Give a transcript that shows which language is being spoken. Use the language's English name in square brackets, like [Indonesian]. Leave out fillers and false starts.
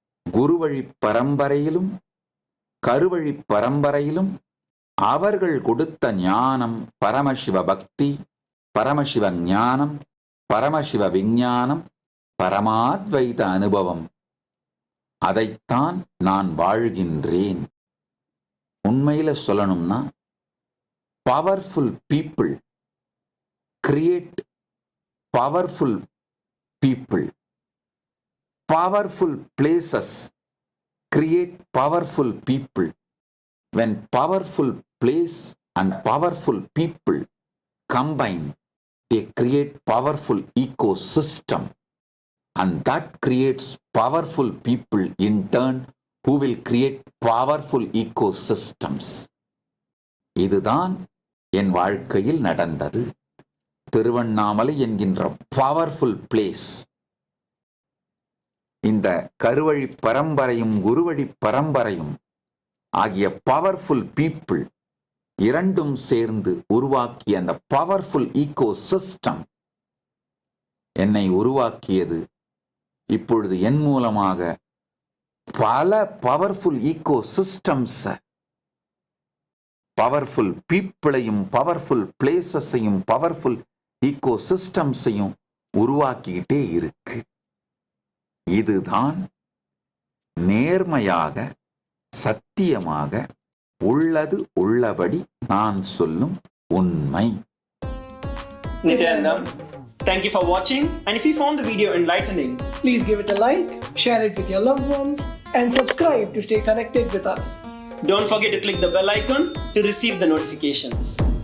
[Tamil] குருவழி பரம்பரையிலும் கருவழி பரம்பரையிலும் அவர்கள் கொடுத்த ஞானம் பரமசிவ பக்தி, பரமசிவ ஞானம், பரமசிவ விஞ்ஞானம், பரமாத்வைத அனுபவம். அதைத்தான் நான் வாழ்கின்றேன். உண்மையில சொல்லணும்னா, [English] Powerful people create powerful people. Powerful places create powerful people. When powerful place and powerful people combine, they create powerful ecosystem, and that creates powerful people in turn who will create powerful ecosystems. [Tamil] இதுதான் என் வாழ்க்கையில் நடந்தது. திருவண்ணாமலை என்கின்ற powerful place. இந்த கருவழி பரம்பரையும் குருவழி பரம்பரையும் ஆகிய powerful people இரண்டும் சேர்ந்து உருவாக்கிய அந்த பவர்ஃபுல் ஈகோ சிஸ்டம் என்னை உருவாக்கியது. இப்பொழுது என் மூலமாக பல powerful ego systems, powerful பீப்புளையும் powerful பிளேசஸையும் powerful ego சிஸ்டம்ஸையும் உருவாக்கிக்கிட்டே இருக்கு. இதுதான் நேர்மையாக சத்தியமாக உள்ளது உள்ளபடி நான் சொல்லும் உண்மை. [English] Nityanandam, thank you for watching, and if you found the video enlightening, please give it a like, share it with your loved ones, and subscribe to stay connected with us. don't forget to click the bell icon to receive the notifications.